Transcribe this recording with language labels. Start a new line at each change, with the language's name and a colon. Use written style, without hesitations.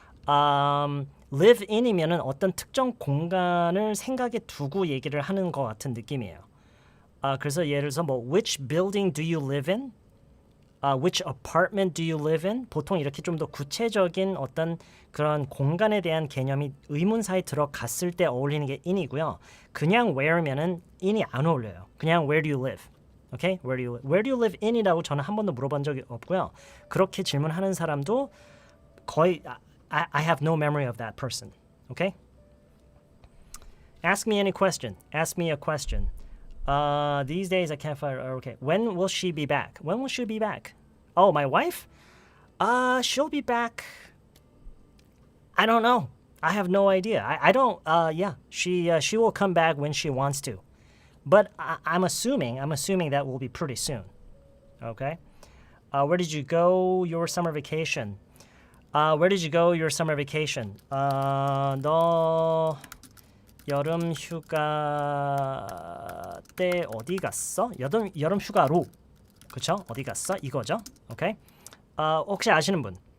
Korean: Live in이면은 어떤 특정 공간을 생각에 두고 얘기를 하는 것 같은 느낌이에요. 그래서 예를 들어서 뭐
English: which building do you live in? Which apartment do you live in?
Korean: 보통 이렇게 좀 더 구체적인 어떤 그런 공간에 대한 개념이 의문사에 들어갔을 때 어울리는 게 in이고요. 그냥 where면은 in이 안 어울려요.
English: 그냥 where do you live? Okay? Where do you live in
Korean: 이라고 저는 한 번도 물어본 적이 없고요. 그렇게 질문하는 사람도 거의
English: I have no memory of that person. Okay? Ask me any question. Ask me a question. These days I can't find her. Okay. When will she be back? When will she be back? Oh, my wife? She'll be back. I don't know. I have no idea. I don't. Yeah. She will come back when she wants to, but I'm assuming that will be pretty soon. Okay. Where did you go your summer vacation? Where did you go your summer vacation?
Korean: 너 여름 휴가 때 어디 갔어? 여름 휴가로. 그쵸? 어디 갔어? 이거죠. 오케이. 혹시 아시는 분?